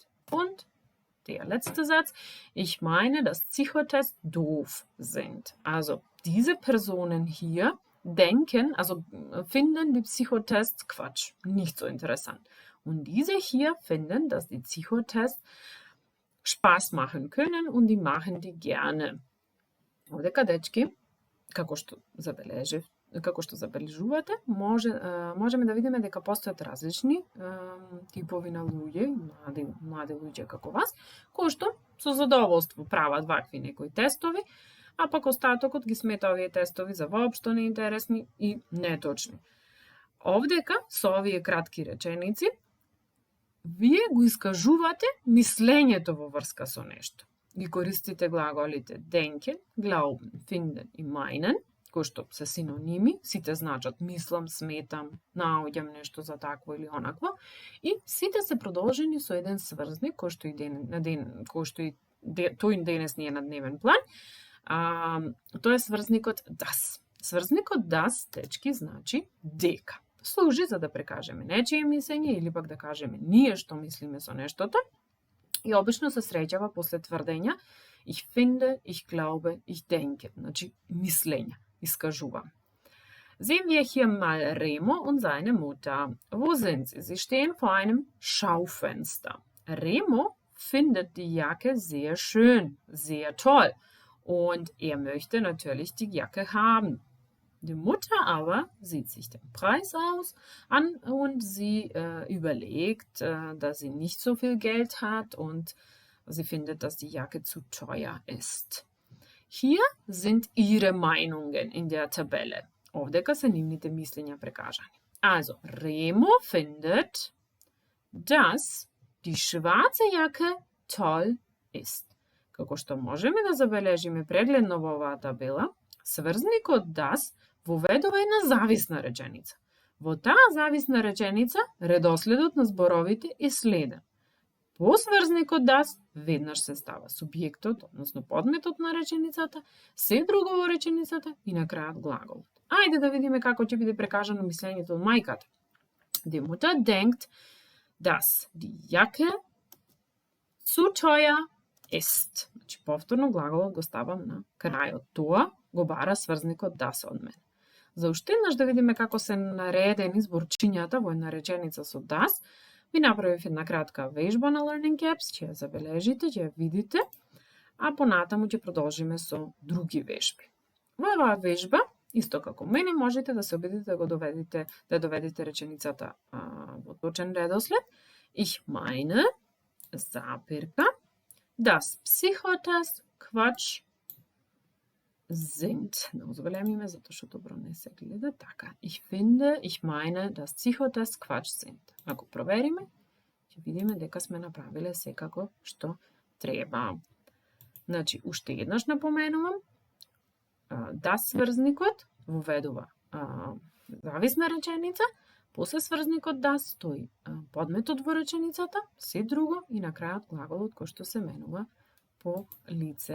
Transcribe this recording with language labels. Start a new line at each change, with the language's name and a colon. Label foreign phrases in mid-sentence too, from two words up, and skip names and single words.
German: Und der letzte Satz, ich meine, dass Psychotests doof sind. Also diese Personen hier denken, also finden die Psychotests Quatsch, nicht so interessant. Und diese hier finden, dass die Psychotests Spaß machen können und die machen die gerne.
Macedonian: Овдека, дечки, како што забележувате, можеме да видиме дека постојат различни типови на луѓе, млади луѓе како вас, кои што со задоволство прават вакви некои тестови, а пак остатокот ги смета овие тестови за воопшто неинтересни и неточни. Овдека, со овие кратки реченици, вие го искажувате мислењето во врска со нешто. Ги користите глаголите
German: denken, glauben, finden
Macedonian: и meinen, кои што се синоними, сите значат мислам, сметам, наоѓам нешто за такво или онакво, и сите се продолжени со еден сврзник, кој што тој денес не е на дневен план. Тоа е сврзникот das. Сврзникот das, дечки, значи дека. Служи за да прекажеме нечие мислење или пак да кажеме ние што мислиме со нештото. И обично се среќава после тврдења
German: ich finde, ich glaube, ich denke.
Macedonian: Значи мислења, искажувам.
German: Sehen wir hier mal Remo und seine Mutter. Wo sind sie? Sie stehen vor einem Schaufenster. Remo findet die Jacke sehr schön, sehr toll. Und er möchte natürlich die Jacke haben. Die Mutter aber sieht sich den Preis an und sie überlegt, dass sie nicht so viel Geld hat und sie findet, dass die Jacke zu teuer ist. Hier sind ihre Meinungen in der Tabelle.
Macedonian: Овдека се нивните мислења прекажани.
German: Also, Remo findet, dass die schwarze Jacke toll ist.
Macedonian: Како што можеме да забележиме прегледно во оваа табела, сврзникот das воведува една зависна реченица. Во таа зависна реченица, редоследот на зборовите е следен. По сврзникот das, веднаш се става субјектот, односно подметот на реченицата, се друго во реченицата и на крајот глаголот. Ајде да видиме како ќе биде прекажано мислењето од мајката.
German: Die Mutter denkt, dass die Jacke zu teuer ist.
Macedonian: Значи, повторно глаголот го ставам на крајот. Тоа го бара сврзникот das од мене. За уште еднаш да видиме како се наредени зборчињата во една реченица со das, ви направив една кратка вежба на Learning Apps, ќе ја забележите, ќе ја видите, а понатаму ќе продолжиме со други вежби. Во оваа вежба, исто како мене, можете да се обидите да доведете реченицата во точен редослед.
German: Ich meine, запирка, das Psychotest Quatsch sind.
Macedonian: Много големи име, затоа што добро не се гледа. Така,
German: ich finde, ich meine, das Psychotest Quatsch sind.
Macedonian: Ако провериме, ќе видиме дека сме направиле секако што треба. Значи, уште еднаш напоменувам, да сврзникот воведува зависна реченица, после сврзникот да стои подметот во реченицата, се друго и на крајот глаголот кој што се менува по лице.